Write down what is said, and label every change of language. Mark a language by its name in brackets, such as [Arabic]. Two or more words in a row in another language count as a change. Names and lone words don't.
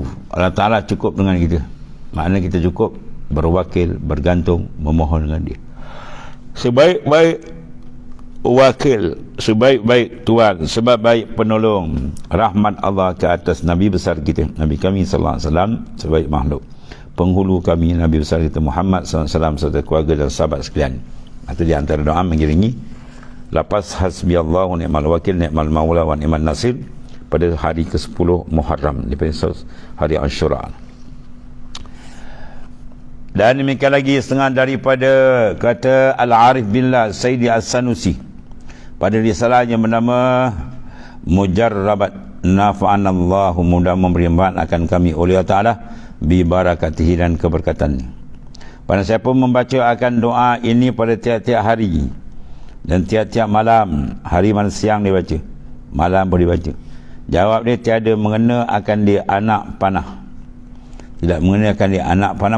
[Malay] Allah Ta'ala cukup dengan kita. Maknanya kita cukup berwakil, bergantung, memohon dengan dia. Sebaik-baik wakil, sebaik-baik tuan, sebaik-baik penolong, rahmat Allah ke atas Nabi besar kita, Nabi kami [Arabic] صلى الله عليه وسلم, [Malay] sebaik makhluk. Penghulu kami Nabi besar kita Muhammad [Arabic] صلى الله عليه وسلم [Malay] serta keluarga dan sahabat sekalian. Itu di antara doa mengiringi lapas [Arabic] حسبي الله ونعم الوكيل نعم المولى ونعم النصير [Malay] pada hari ke-10 Muharram, di hari Ashura. Dan demikian lagi setengah daripada kata Al-Arif Billah Sayyidi As-Sanusi pada risalahnya bernama Mujarrabat, nafa'anallahu, mudah memberi manfaat akan kami oleh Allah Ta'ala [Arabic] ببركاته, [Malay] dan keberkatannya. Pada siapa membaca akan doa ini pada tiap-tiap hari dan tiap-tiap malam, hari mana siang dia baca, malam pun dia baca, jawab dia tiada mengena akan dia anak panah. Tidak mengenakan dia anak panah.